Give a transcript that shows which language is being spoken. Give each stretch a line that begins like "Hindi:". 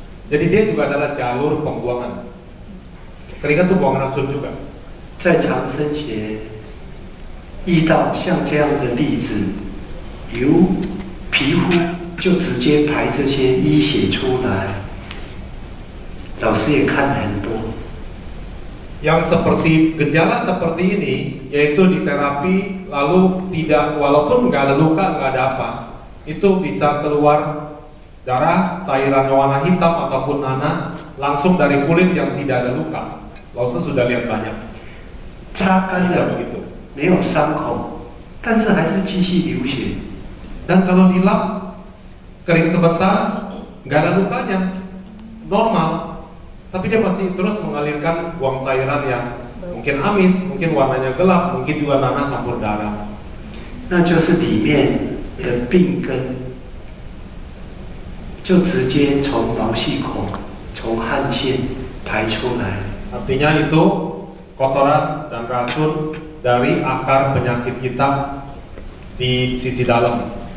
Indonesian: Jadi dia juga adalah jalur pembuangan. Keringat itu buang racun juga.
Chinese: 在长生学遇到像这样的例子，由皮肤就直接排这些淤血出来，老师也看很多。
Indonesian: Yang seperti gejala seperti ini, yaitu di terapi lalu tidak, walaupun nggak ada luka, nggak ada apa, itu bisa keluar darah, cairan warna hitam ataupun nanah langsung dari kulit yang tidak ada luka. Lalu sudah lihat banyak.
Chinese: 擦干
Indonesian: Bisa
Chinese: 了，
Indonesian: begitu.
Chinese: 没有伤口，但是还是继续流血。
Indonesian: Dan kalau dilap kering sebentar, nggak ada lukanya, normal. Tapi dia masih terus mengalirkan buang cairan yang mungkin amis, mungkin warnanya gelap, mungkin juga nanah campur darah.
Chinese: 那就是里面的病根，就直接从毛细孔、从汗腺排出来。
Indonesian: Artinya itu kotoran dan racun dari akar penyakit kita di sisi dalam.